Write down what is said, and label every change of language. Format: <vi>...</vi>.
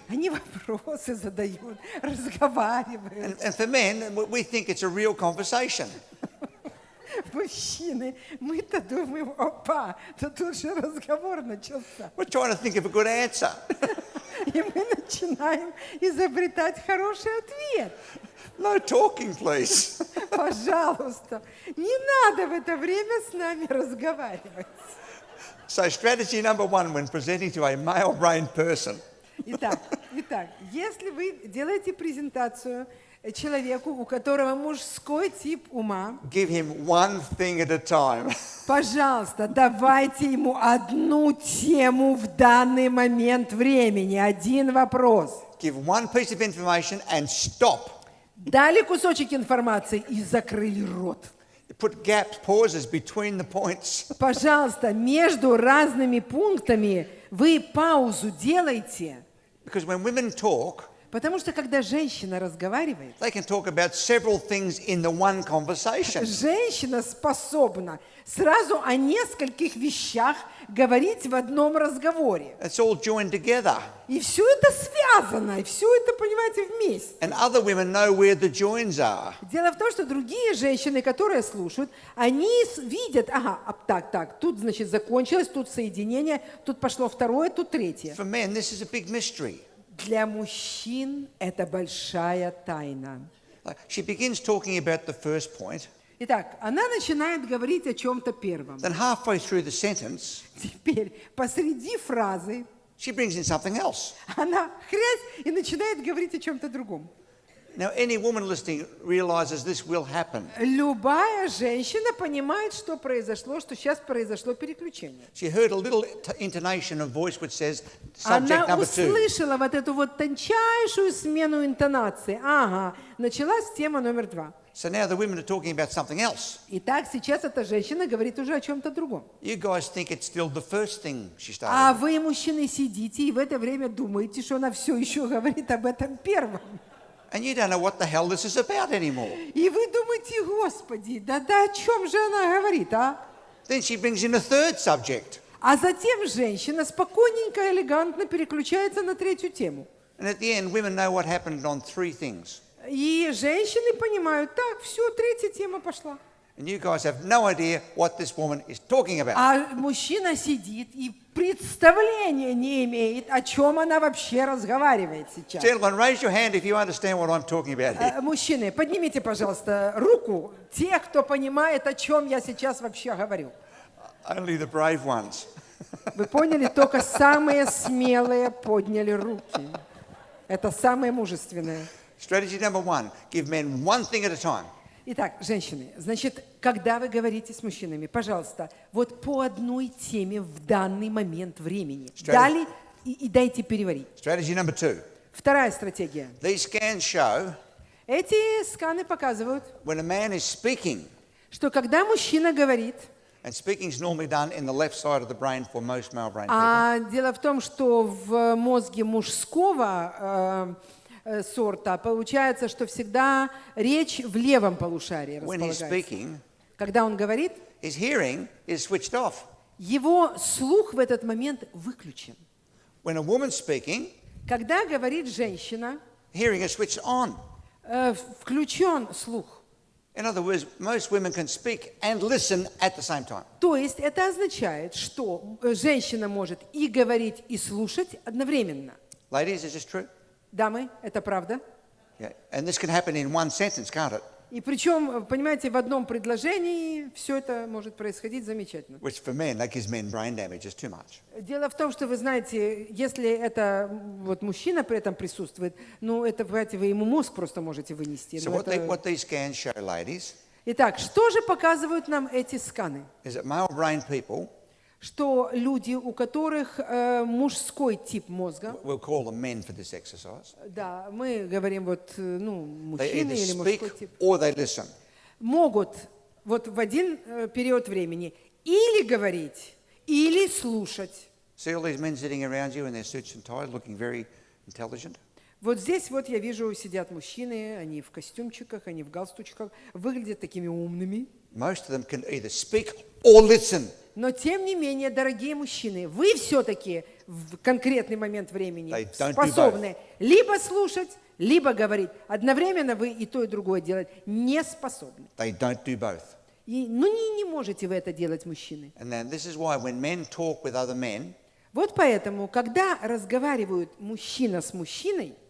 <ru>Они вопросы задают, разговаривают.</ru> <en>And for men, we think it's a real conversation.</en> <ru>Мужчины, мы-то думаем, опа, да тут же разговор начался.</ru> <en>We're trying to think of a good answer.</en> <ru>И мы начинаем изобретать хороший ответ.</ru> <en>No talking, please.</en> <ru>Пожалуйста, не надо в это время с нами разговаривать.</ru> <en>So strategy number one when presenting to a male-brained person</en> <ru>Итак, если вы делаете презентацию человеку, у которого мужской тип ума,</ru> <en>give him one thing at a time.</en> <ru>пожалуйста, давайте ему одну тему в данный момент времени, один вопрос.</ru> <en>Give one piece of information and stop.</en> <ru>Дали кусочек информации и закрыли рот.</ru> <en>Put gaps, pauses between the points.</en> <ru>Пожалуйста, между разными пунктами вы паузу делайте.</ru> <en>Because when women talk,</en> <ru>Потому что когда женщина разговаривает,</ru> <en>they can talk about several things in the one conversation.</en> <ru>женщина способна сразу о нескольких вещах говорить в одном разговоре.</ru> <en>It's all joined together.</en> <ru>И все это связано, и все это, понимаете, вместе.</ru> <en>And other women know where the joins are.</en> <ru>Дело в том, что другие женщины, которые слушают, они видят, ага, так, тут, значит, закончилось, тут соединение, тут пошло второе, тут третье.</ru> <en>For men, this is a big mystery.</en> <ru>Для мужчин это большая тайна.</ru> <en>Like, she begins talking about the first point,</en> <ru>Итак, она начинает говорить о чем-то первом.</ru> <en>Then halfway through the sentence,</en> <ru>Теперь посреди фразы</ru> <en>she brings in something else.</en> <ru>она хрясь и начинает говорить о чем-то другом.</ru> <en>Now, any woman listening realizes this will happen.</en> <ru>Любая женщина понимает, что произошло, что сейчас произошло переключение.</ru> <en>She heard a little intonation of voice which says, subject</en> <ru>Она</ru> <en>number 2.</en> <ru>услышала вот эту вот тончайшую смену интонации. Ага, началась тема номер 2.</ru> <en>So now the women are talking about something else.</en> <ru>Итак, сейчас эта женщина говорит уже о чем-то другом.</ru> <en>You guys think it's still the first thing she</en> <ru>А</ru> <en>started.</en> <ru>вы, мужчины, сидите и в это время думаете, что она все еще говорит об этом первом.</ru> <en>And you don't know what the hell this is about anymore.</en> <ru>И вы думаете, Господи, да о чем же она говорит, а?</ru> <en>Then she brings in a third subject.</en> <ru>А затем женщина спокойненько, элегантно переключается на третью тему.</ru> <en>And at the end, women know what happened on 3 things.</en> <ru>И женщины понимают, так, все, третья тема пошла.</ru> <en>And you guys have no idea what this woman is talking about.</en> <ru>А мужчина сидит и представления не имеет, о чем она вообще разговаривает сейчас.</ru> <en>Gentlemen, raise your hand if you understand what I'm talking about here.</en> <ru>Мужчины, поднимите, пожалуйста, руку, те, кто понимает, о чем я сейчас вообще говорю.</ru> <en>Only the brave ones.</en> <ru>Вы поняли? Только самые смелые подняли руки. Это самые мужественные.</ru> <en>Strategy number 1, give men one thing at a time.</en> <ru>Итак, женщины, значит, когда вы говорите с мужчинами, пожалуйста, вот по одной теме в данный момент времени. Дали и дайте переварить.</ru> <en>Strategy number 2.</en> <ru>Вторая стратегия.</ru> <en>These scans show</en> <ru>Эти сканы показывают,</ru> <en>when a man is speaking,</en> <ru>что когда мужчина говорит,</ru> <en>and speaking is normally done in the left side of the brain for most male brain people.</en> <ru>а дело в том, что в мозге мужского сорта получается, что всегда речь в левом полушарии</ru> <en>When he's</en> <ru>располагается.</ru> <en>speaking,</en> <ru>Когда он говорит,</ru> <en>his hearing is switched off.</en> <ru>его слух в этот момент выключен.</ru> <en>When a woman's speaking,</en> <ru>Когда говорит женщина,</ru> <en>hearing is switched on.</en> <ru>включен слух.</ru> <en>In other words, most women can speak and listen at the same time.</en> <ru>То есть это означает, что женщина может и говорить, и слушать одновременно.</ru> <en>Ladies, is this true?</en> <ru>Дамы, это правда?</ru> <en>Yeah. And this can happen in one sentence, can't it?</en> <ru>И причем, понимаете, в одном предложении все это может происходить замечательно.</ru> <en>Which for men, that gives men brain damage, it's too much.</en> <ru>Дело в том, что вы знаете, если это вот мужчина при этом присутствует, ну это, понимаете, вы ему мозг просто можете вынести.</ru> <en>So</en> <ru>Ну,</ru> <en>what these scans show, ladies,</en> <ru>Итак, что же показывают нам эти сканы?</ru> <en>is that male brain people,</en> <ru>Что люди, у которых мужской тип мозга,</ru> <en>we'll call them men for this exercise,</en> <ru>да, мы говорим вот, ну,</ru> <en>they</en> <ru>мужчины</ru> <en>either</en> <ru>или мужской</ru> <en>speak</en> <ru>тип,</ru> <en>or they listen.</en> <ru>могут вот в один период времени или говорить, или слушать.</ru> <en>See all these men sitting around you in their suits and ties, looking very intelligent?</en> <ru>Вот здесь вот я вижу, сидят мужчины, они в костюмчиках, они в галстучках, выглядят такими умными.</ru> <en>Most of them can either speak or listen.</en> <ru>Но тем не менее, дорогие мужчины, вы все-таки в конкретный момент времени</ru> <en>They don't do</en> <ru>способны либо слушать, либо говорить. Одновременно вы и то, и другое делать не способны.</ru> <en>They don't do both.</en> <ru>И, ну не можете вы это делать, мужчины.</ru> <en>And then this is why when men talk with other men,</en> <ru>Вот поэтому, когда разговаривают мужчина с мужчиной,</ru>